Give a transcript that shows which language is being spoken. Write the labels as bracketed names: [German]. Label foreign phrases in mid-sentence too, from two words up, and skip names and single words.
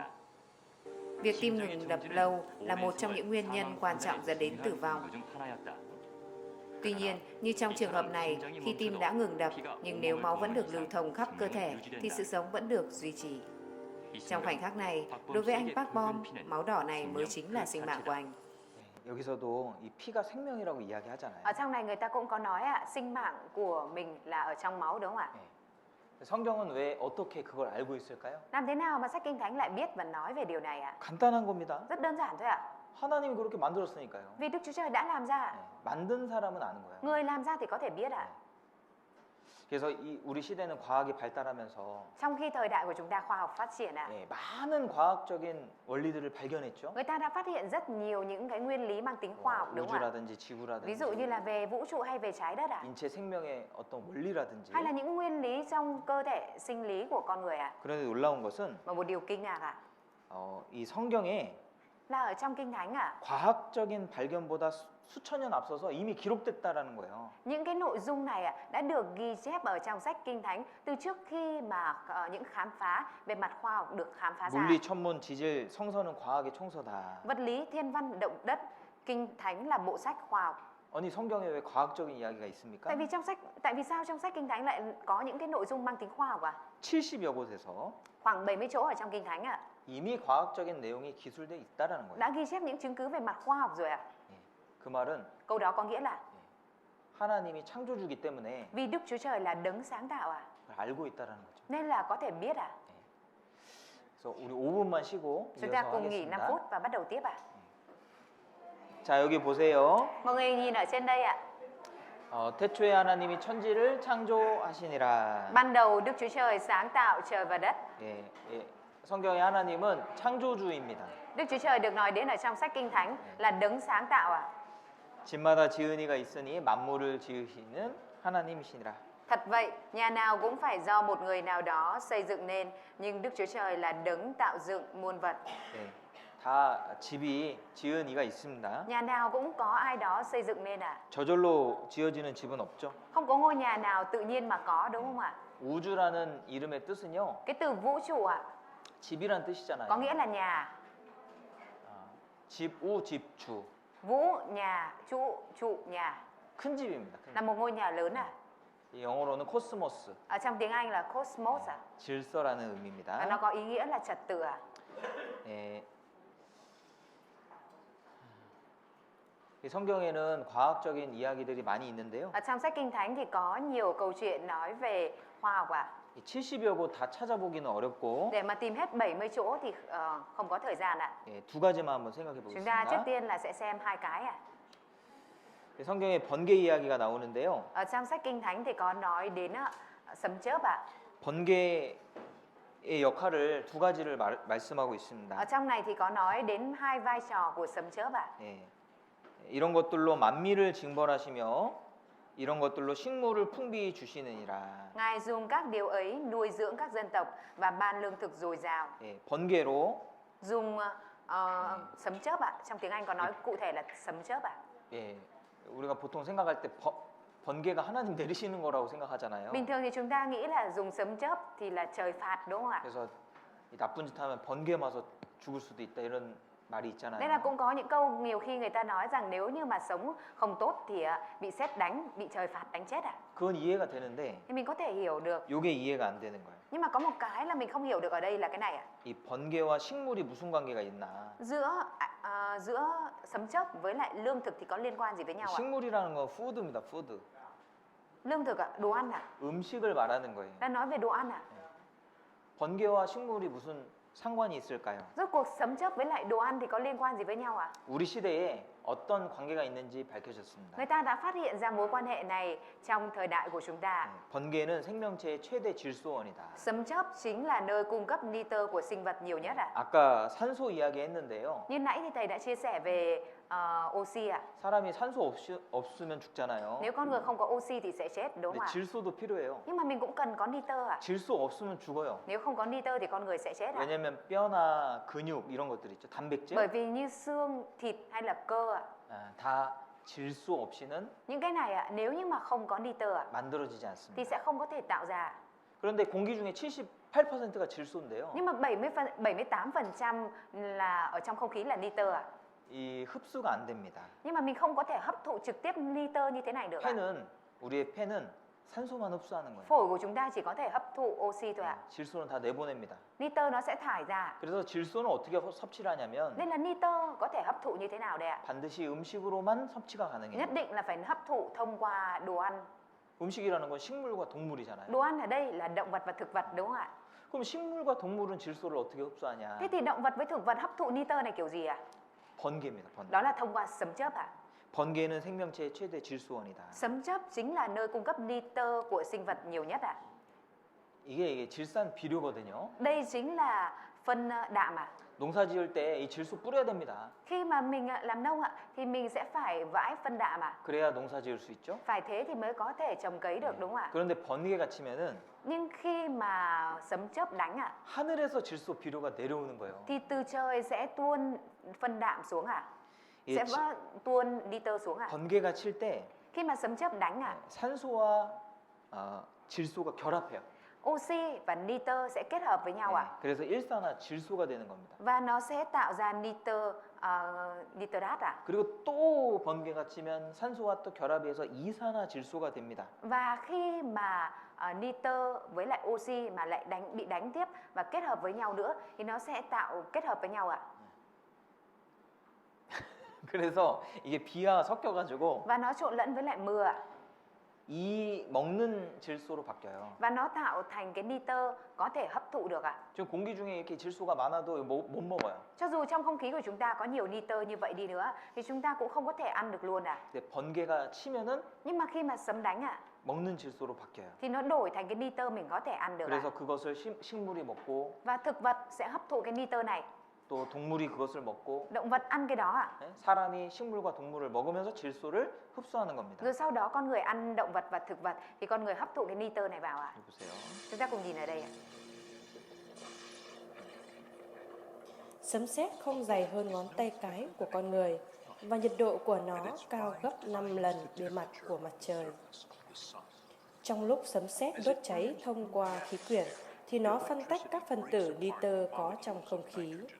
[Vietnamese] Việc tim ngừng đập lâu là một trong những nguyên nhân quan trọng dẫn đến tử vong. Tuy nhiên, như trong trường hợp này, khi tim đã ngừng đập, nhưng nếu máu vẫn được lưu thông khắp cơ thể, thì sự sống vẫn được duy trì. Trong khoảnh khắc này, đối với anh Park Bom, máu đỏ này mới chính là sinh mạng của anh. [Korean] 여기서도 이 피가 생명이라고 이야기하잖아요. [Vietnamese] Ở trong này người ta cũng có nói sinh mạng của mình là ở trong máu đúng không ạ? [Korean] 성경은 왜 어떻게 그걸 알고 있을까요? [Vietnamese] Làm thế nào mà sách Kinh Thánh lại biết và nói về điều này ạ? [Korean] 간단한 겁니다. [Vietnamese] Rất đơn giản thôi ạ. [Korean] 하나님이 그렇게 만들었으니까요. [Vietnamese] Vì Đức Chúa Trời đã làm ra. [Korean] 만든 사람은 아는 거예요. [Vietnamese] Người làm ra thì có thể biết ạ. [Korean] 그래서 우리 시대는 과학이 발달하면서 [Vietnamese] Trong khi thời đại của chúng ta khoa học phát triển ạ, [Korean] 많은 과학적인 원리들을 발견했죠. [Vietnamese] người ta đã phát hiện rất nhiều những cái nguyên lý mang tính khoa học đúng không ạ? [Korean] 우주라든지 지구라든지 [Vietnamese] Ví dụ như là về vũ trụ hay về trái đất ạ, [Korean] 인체 생명의 어떤 원리라든지. [Vietnamese] hay là những nguyên lý trong cơ thể sinh lý của con người ạ. [Korean] 그런데 놀라운 것은 [Vietnamese] Và một điều kinh ngạc ạ, [Korean] 이 성경에 [Vietnamese] là ở trong Kinh Thánh ạ, [Korean] 과학적인 발견보다 수천 년 앞서서 이미 기록됐다라는 거예요. [Vietnamese] những cái nội dung này ạ đã được ghi chép ở trong sách Kinh Thánh từ trước khi mà những khám phá về mặt khoa học được khám phá ra. [Korean] 물리, 천문, 지질, 성서는 과학의 총서다. [Vietnamese] Vật lý, thiên văn, động đất, Kinh Thánh là bộ sách khoa học. [Korean] 아니 성경에 왜 과학적인 이야기가 있습니까? [Vietnamese] Tại vì sao trong sách Kinh Thánh lại có những cái nội dung mang tính khoa học ạ? [Korean] 70여 곳에서 [Vietnamese] Khoảng 70 chỗ ở trong Kinh Thánh ạ [Korean] 이미 과학적인 내용이 기술돼 있다라는 거예요. [Vietnamese] đã ghi chép những chứng cứ về mặt khoa học rồi ạ. [Korean] 그 말은 [Vietnamese] Câu đó có nghĩa là [Korean] 하나님이 창조주기 때문에 [Vietnamese] vì Đức Chúa Trời là đấng sáng tạo ạ, [Korean] 그걸 알고 있다라는 거죠. [Vietnamese] nên là có thể biết ạ. [Korean] 그래서 우리 5분만 쉬고 [Vietnamese] Chúng ta [Korean] 이어서 [Vietnamese] cùng nghỉ 5 [Korean] 하겠습니다. [Vietnamese] phút và bắt đầu tiếp ạ. [Korean] 자 여기 보세요. [Vietnamese] Mọi người nhìn ở trên đây ạ. [Korean] 태초에 하나님이 천지를 창조하시니라. [Vietnamese] Ban đầu Đức Chúa Trời sáng tạo trời và đất. [Korean] 예, 예. 성경의 하나님은 창조주입니다. [Vietnamese] Đức Chúa Trời được nói đến ở trong sách Kinh Thánh là đấng sáng tạo ạ. [Korean] 집마다 지은 이가 있으니 만물을 지으시는 하나님이시니라. [Vietnamese] Thật vậy, nhà nào cũng phải do một người nào đó xây dựng nên, nhưng Đức Chúa Trời là đấng tạo dựng muôn vật. [Korean] 예, 다 집이 지은 이가 있습니다. [Vietnamese] Nhà nào cũng có ai đó xây dựng nên ạ. [Korean] 저절로 지어지는 집은 없죠. [Vietnamese] Không có ngôi nhà nào tự nhiên mà có đúng không ạ? [Korean] 우주라는 이름의 뜻은요, [Vietnamese] Cái từ vũ trụ ạ, [Korean] 집이란 뜻이잖아요. [Vietnamese] có nghĩa là nhà. [Korean] 집우 집주, [Vietnamese] Vũ nhà, trụ nhà, [Korean] 큰 집입니다. 큰 [Vietnamese] là [Korean] 집. [Vietnamese] một ngôi nhà lớn ạ. [Korean] 이 영어로는 코스모스, [Vietnamese] Ở trong tiếng Anh là cosmos ạ. [Korean] 질서라는 [Vietnamese] Và [Korean] 의미입니다. [Vietnamese] nó có ý nghĩa là trật tự ạ. [Korean] 예. 이 성경에는 과학적인 이야기들이 많이 있는데요. [Vietnamese] Ở trong sách Kinh Thánh thì có nhiều câu chuyện nói về khoa học ạ. [Korean] 이 70여 곳 다 찾아보기는 어렵고 [Vietnamese] Để mà tìm hết 70 chỗ thì không có thời gian ạ. [Korean] 예, 두 가지만 한번 생각해 [Vietnamese] Chúng ta trước [Korean] 보겠습니다. [Vietnamese] tiên là sẽ xem hai cái ạ. [Korean] 이 성경에 번개 이야기가 나오는데요. [Vietnamese] Ở trong sách Kinh Thánh thì có nói đến sấm chớp ạ. [Korean] 번개의 역할을 두 가지를 말씀하고 [Vietnamese] Ở [Korean] 있습니다. [Vietnamese] trong này thì có nói đến hai vai trò của sấm chớp ạ. [Korean] 예. 이런 것들로 만미를 징벌하시며 이런 것들로 식물을 풍비히 주시느니라. [Vietnamese] Ngài dùng các điều ấy nuôi dưỡng các dân tộc và ban lương thực dồi dào. [Korean] 예, 번개로 [Vietnamese] Dùng sấm chớp ạ. Trong tiếng Anh có nói cụ thể là sấm chớp ạ. [Korean] 예, 우리가 보통 생각할 때 번개가 하나님 내리시는 거라고 생각하잖아요. [Vietnamese] Bình thường thì chúng ta nghĩ là dùng sấm chớp thì là trời phạt đúng không ạ? [Korean] 그래서 이 나쁜 짓 하면 번개 맞아 죽을 수도 있다 이런 말이 있잖아요. [Vietnamese] Nên là cũng có những câu nhiều khi người ta nói rằng nếu như mà sống không tốt thì bị sét đánh, bị trời phạt đánh chết ạ. [Korean] 그건 이해가 되는데 [Vietnamese] Thì mình có thể hiểu được. [Korean] 이게 이해가 안 되는 거예요. [Vietnamese] Nhưng mà có một cái là mình không hiểu được ở đây là cái này ạ. [Korean] 이 번개와 식물이 무슨 관계가 있나? [Vietnamese] Giữa sấm chớp với lại lương thực thì có liên quan gì với nhau ạ? [Korean] 식물이라는 건 푸드입니다. 푸드. [Vietnamese] Lương thực ạ, đồ ăn ạ. [Korean] 음식을 말하는 거예요. [Vietnamese] Đang nói về đồ ăn ạ. [Korean] 번개와 식물이 무슨 상관이 있을까요? [Vietnamese] Rốt cuộc sấm chớp với lại đồ ăn thì có liên quan gì với nhau ạ? [Korean] 우리 시대에 어떤 관계가 있는지 밝혀졌습니다. [Vietnamese] Người ta đã phát hiện ra mối quan hệ này trong thời đại của chúng ta. [Korean] 번개는 생명체의 최대 질소원이다. [Vietnamese] Sấm chớp chính là nơi cung cấp nitơ của sinh vật nhiều nhất ạ. [Korean] 아까 산소 이야기했는데요. [Vietnamese] Như nãy thì thầy đã chia sẻ về oxy ạ. [Korean] 사람이 산소 없으면 죽잖아요. [Vietnamese] Nếu con người không có oxy thì sẽ chết đúng [Korean] 근데 [Vietnamese] không ạ? [Korean] 질소도 필요해요. [Vietnamese] Nhưng mà mình cũng cần có nitơ ạ. [Korean] 질소 없으면 죽어요. [Vietnamese] Nếu không có nitơ thì con người sẽ chết ạ. [Korean] 왜냐면 뼈나 근육 이런 것들 있죠. 단백질 [Vietnamese] Bởi vì như xương, thịt hay là cơ ạ, [Korean] 다 질소 없이는 [Vietnamese] những cái này ạ, nếu như mà không có nitơ ạ [Korean] 만들어지지 [Vietnamese] thì [Korean] 않습니다. [Vietnamese] sẽ không có thể tạo ra. [Korean] 그런데 공기 중에 78%가 질소인데요. [Vietnamese] Nhưng mà 78% là ở trong không khí là nitơ ạ. [Korean] 이 흡수가 안 됩니다. [Vietnamese] Nhưng mà mình không có thể hấp thụ trực tiếp nitơ như thế này được ạ. [Korean] 우리의 폐는 산소만 흡수하는 거예요. [Vietnamese] Phổi của chúng ta chỉ có thể hấp thụ oxy thôi ạ. [Korean] 질소는 다 내보냅니다. [Vietnamese] Nitơ nó sẽ thải ra. [Korean] 그래서 질소는 어떻게 섭취를 하냐면 [Vietnamese] Nên là nitơ có thể hấp thụ như thế nào đây ạ? [Korean] 반드시 음식으로만 섭취가 가능해요. [Vietnamese] Nhất định là phải hấp thụ thông qua đồ ăn. [Korean] 음식이라는 건 식물과 동물이잖아요. [Vietnamese] Đồ ăn ở đây là động vật và thực vật đúng không ạ? [Korean] 그럼 식물과 동물은 질소를 어떻게 흡수하냐? [Vietnamese] Thế thì động vật với thực vật hấp thụ nitơ này kiểu gì ạ? [Korean] 번개입니다. 번개. [Vietnamese] Đó là thông qua sấm chớp ạ. [Korean] 번개는 생명체의 최대 질소원이다. [Vietnamese] Sấm chớp chính là nơi cung cấp nitơ của sinh vật nhiều nhất ạ. [Korean] 이게 질산 비료거든요. [Vietnamese] Đây chính là phân đạm ạ. [Korean] 농사 지을 때 이 질소 뿌려야 됩니다. [Vietnamese] Khi mà mình làm nông ạ thì mình sẽ phải vãi phân đạm ạ. [Korean] 그래야 농사 지을 수 있죠. [Vietnamese] Phải thế thì mới có thể trồng cấy được đúng không ạ? [Korean] 그런데 번개가 치면은 [Vietnamese] Nhưng khi mà sấm chớp đánh ạ [Korean] 하늘에서 질소 비료가 내려오는 거예요. [Vietnamese] thì từ trời sẽ tuôn phân đạm xuống ạ. [Korean] 이 [Vietnamese] Sẽ tuôn nitơ xuống ạ. [Korean] 번개가 칠 때 [Vietnamese] Khi mà sấm chớp đánh ạ, [Korean] 산소와 질소가 결합해요. [Vietnamese] oxy và nitơ sẽ kết hợp với nhau ạ. [Korean] 그래서 일산화 질소가 되는 겁니다. [Vietnamese] Và nó sẽ tạo ra nitrat ạ. [Korean] 그리고 또 번개가 치면 산소와 또 결합해서 이산화 질소가 됩니다. [Vietnamese] Và khi mà nitơ với lại oxy mà lại bị đánh tiếp và kết hợp với nhau nữa thì nó sẽ tạo kết hợp với nhau ạ. [Korean] 그래서 이게 비와 섞여가지고 [Vietnamese] Và nó trộn lẫn với lại mưa ạ. [Korean] 이 먹는 질소로 바뀌어요. [Vietnamese] Và nó tạo thành cái nitơ có thể hấp thụ được ạ. [Korean] 지금 공기 중에 이렇게 질소가 많아도 못 먹어요. [Vietnamese] Cho dù trong không khí của chúng ta có nhiều nitơ như vậy đi nữa thì chúng ta cũng không có thể ăn được luôn ạ. [Korean] 근데 번개가 치면은 [Vietnamese] Nhưng mà khi mà sấm đánh ạ [Korean] 먹는 질소로 바뀌어요. [Vietnamese] thì nó đổi thành cái nitơ mình có thể ăn được ạ. [Korean] 그래서 그것을 식물이 먹고 [Vietnamese] Và thực vật sẽ hấp thụ cái nitơ này. [Korean] 또 동물이 그것을 먹고 [Vietnamese] Động vật ăn cái đó ạ. [Korean] 사람이 식물과 동물을 먹으면서 질소를 흡수하는 겁니다. [Vietnamese] Rồi sau đó con người ăn động vật và thực vật thì con người hấp thụ cái nitơ này vào ạ. [Korean] 여기 보세요. [Vietnamese] Chúng ta cùng nhìn ở đây ạ. Sấm sét không dày hơn ngón tay cái của con người và nhiệt độ của nó cao gấp 5 lần bề mặt của mặt trời. Trong lúc sấm sét đốt cháy thông qua khí quyển thì nó phân tách các phân tử nitơ có trong không khí.